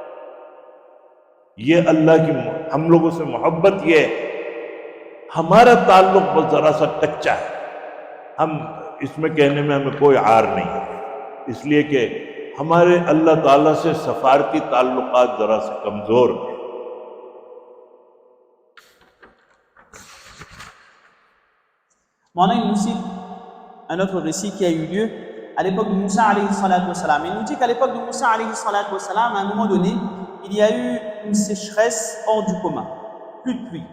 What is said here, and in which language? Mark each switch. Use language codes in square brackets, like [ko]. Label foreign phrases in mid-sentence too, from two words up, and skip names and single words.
[ur] یہ اللہ کی، ہم لوگوں سے محبت یہ ہے، ہمارا تعلق بس ذرا سا کچا ہے، ہم اس میں کہنے میں ہمیں کوئی عار نہیں ہے، اس لیے کہ ہمارے اللہ تعالیٰ سے سفارتی تعلقات ذرا سے کمزور ہیں. [fr] Maintenant, il nous cite un autre récit qui a eu lieu à l'époque de Moussa [ar] عليه الصلاة والسلام. [fr] Il nous dit qu'à l'époque de Moussa [ar] عليه الصلاة والسلام, [fr] à un moment donné, il y a eu une sécheresse hors du commun, plus de pluie.